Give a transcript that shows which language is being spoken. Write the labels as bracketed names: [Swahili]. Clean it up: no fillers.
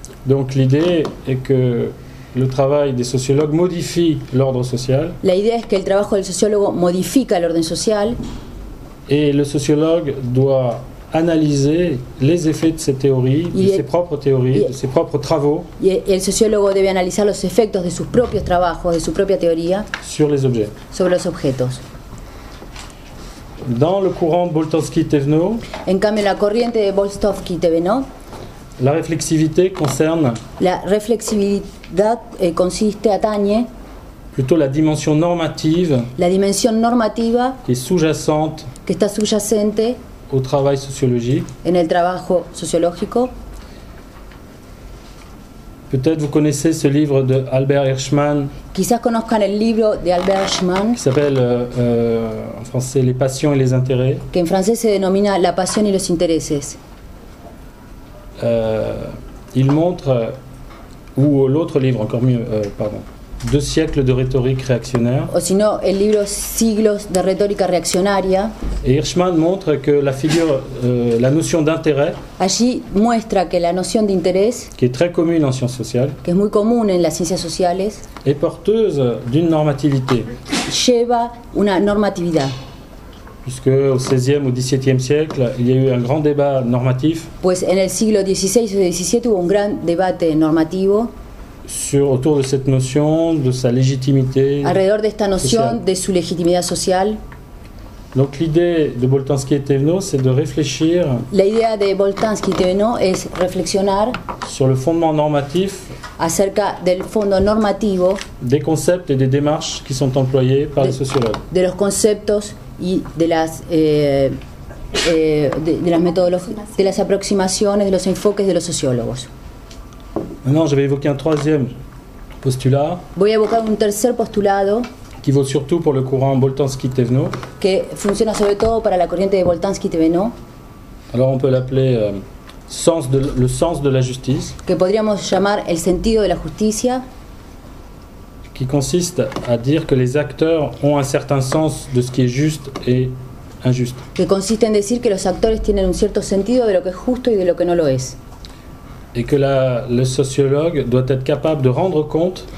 [French] Donc l'idée est que le travail des sociologues modifie l'ordre social [Spanish] La idea es que el trabajo del sociólogo modifica el orden social [French] et le sociologue doit analyser les effets de ces théories, de ses propres théories, de ses propres travaux [Spanish] y el sociólogo debe analizar los efectos de sus propios trabajos, de su propia teoría [French] sur les objets. [Spanish] sobre los objetos. [French] Dans le courant Boltanski-Thévenot, [Spanish] En cambio, la corriente de Boltanski-Thévenot, [French] la réflexivité concerne [Spanish] la reflexibilidad atañe [French] plutôt la dimension normative [Spanish] la dimensión normativa [French] qui est sous-jacente [Spanish] que está subyacente [French] au travail sociologique. [Spanish] en el trabajo sociológico. [French] Peut-être vous connaissez ce livre de Albert Hirschman [Spanish] Quizás conozcan el libro de Albert Hirschman, [French] qui s'appelle en français Les passions et les intérêts. [Spanish] que en francés se denomina La pasión y los intereses. [French] Il montre, ou l'autre livre encore mieux, pardon, 2 siècles de rhétorique réactionnaire. [Spanish] O si no, el libro Siglos de retórica reaccionaria. [French] Et Hirschman montre que la notion d'intérêt, [Spanish] Allí muestra que la noción de interés, [French] qui est très commune en sciences sociales, [Spanish] que es muy común en las ciencias sociales, [French] est porteuse d'une normativité. [Spanish] lleva una normatividad. [French] Puisque au XVIe ou XVIIe siècle, il y a eu un grand débat normatif [Spanish] Pues en el siglo XVI o XVII hubo un gran debate normativo [French] autour de cette notion, de sa légitimité. [Spanish] alrededor de esta noción [French] social. [Spanish] de su legitimidad social. [French] Donc l'idée de Boltanski et Thévenot, c'est de réfléchir [Spanish] La idea de Boltanski y Thévenot es reflexionar [French] sur le fondement normatif [Spanish] acerca del fondo normativo [French] des concepts et des démarches qui sont employés par les sociologues. [Spanish] de los conceptos y de las de las aproximaciones, de los enfoques de los sociólogos. [French] Maintenant, j'avais évoqué un troisième postulat [Spanish] Voy a evocar un tercer postulado [French] qui vaut surtout pour le courant Boltanski-Thévenot. [Spanish] que funciona sobre todo para la corriente de Boltanski y Thévenot, [French] Alors on peut l'appeler le sens de la justice, [Spanish] que podríamos llamar el sentido de la justicia, [French] qui consiste à dire que les acteurs ont un certain sens de ce qui est juste et injuste. [Spanish] que consiste en decir que los actores tienen un cierto sentido de lo que es justo y de lo que no lo es, [French] Et que le sociologue doit être capable de rendre compte